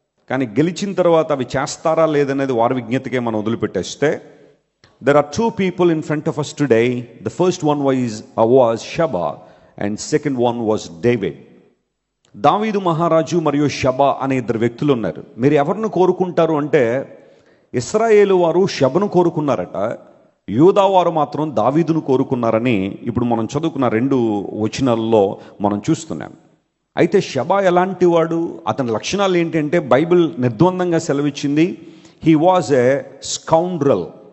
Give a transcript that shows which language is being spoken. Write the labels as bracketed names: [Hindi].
[Telugu] కానీ గెలిచిన తర్వాత అవి చేస్తారా లేదనేది వారి విజ్ఞతకే మనం వదిలిపెట్టేస్తే, [English] There are 2 people in front of us today. The first one was Sheba and second one was David. [Telugu] దావీదు మహారాజు మరియు షబా అనే ఇద్దరు వ్యక్తులు ఉన్నారు. మీరు ఎవరిని కోరుకుంటారు అంటే, ఇశ్రాయేలు వారు షబను కోరుకున్నారట, యూదా వారు మాత్రం దావీదును కోరుకున్నారని ఇప్పుడు మనం చదువుకున్న 2 వచనాల్లో మనం చూస్తున్నాం. అయితే షబా ఎలాంటి వాడు, అతని లక్షణాలు ఏంటంటే Bible నిర్ద్వందంగా సెలవిచ్చింది, [English] He was a scoundrel.